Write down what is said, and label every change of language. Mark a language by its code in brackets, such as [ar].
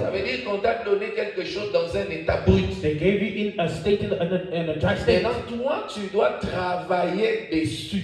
[fr] ça veut dire qu'on t'a donné quelque chose dans un état brut. [en] they gave you in a state in a dry state. [fr] Maintenant, toi, tu dois travailler dessus.